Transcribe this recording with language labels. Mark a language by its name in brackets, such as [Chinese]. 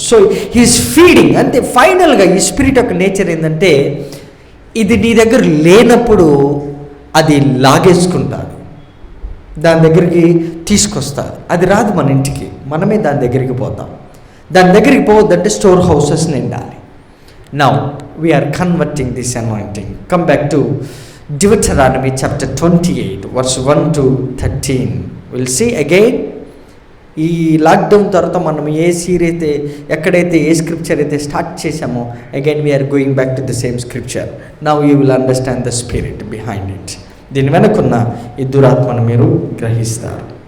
[English] so he's feeding [Telugu] అంటే ఫైనల్గా ఈ స్పిరిట్ యొక్క నేచర్ ఏంటంటే ఇది నీ దగ్గర లేనప్పుడు అది లాగేసుకుంటాడు, దాని దగ్గరికి తీసుకొస్తారు. అది రాదు మన ఇంటికి, మనమే దాని దగ్గరికి పోతాం. దాని దగ్గరికి పోవద్దంటే స్టోర్ హౌసెస్ నిండాలి. [English] Now we are converting this anointing. Come back to Deuteronomy chapter 28 verse 1 to 13. We'll see again. [Telugu] ఈ లాక్డౌన్ తర్వాత మనం ఏ ఎక్కడైతే ఏ స్క్రిప్చర్ అయితే స్టార్ట్ చేసామో [English] Again we are going back to the same scripture. Now you will understand the spirit behind it. [Telugu] దీని వెనుకున్న ఈ దురాత్మను మీరు గ్రహిస్తారు.